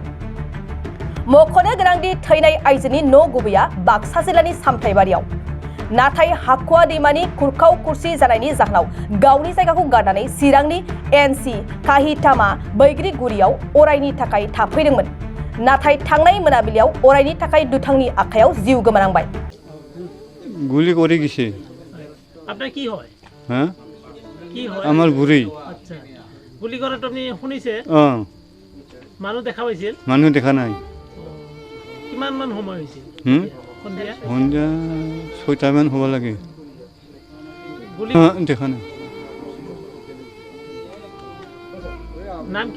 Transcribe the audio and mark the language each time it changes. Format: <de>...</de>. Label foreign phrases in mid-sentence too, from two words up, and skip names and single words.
<brx>मख'नो गोनांदि थैनाय आइजोनि न' गुबैया बाक्सा जिल्लानि सामथाइबारियाव। नाथाय हाखुवा दैमानि खुरखाव खुरसि जानायनि जाहोनाव गावनि जायगाखौ गारनानै चिरांनि एनसि काहितामा बैग्रिगुरियाव अरायनि थाखाय थाफैदोंमोन। नाथाय थांनाय मोनाबिलियाव अरायनि थाखाय दुथांनि आखायाव जिउ गोमानांबाय।</brx> <bn>গুলি করে গেছে। আপনার কি হয়? হ্যাঁ, কি হয়? আমার বুড়ি।</bn> <as>আচ্ছা, গুলি করাটা আপনি শুনিছে? মানুহ দেখা পাইছিল? মানুহ দেখা নাই। কিমান মান সময় হৈছিল? সন্ধিয়া? সন্ধিয়া 6টামান হ'ব লাগে। গুলি দেখা নাই। নাম কি?</as>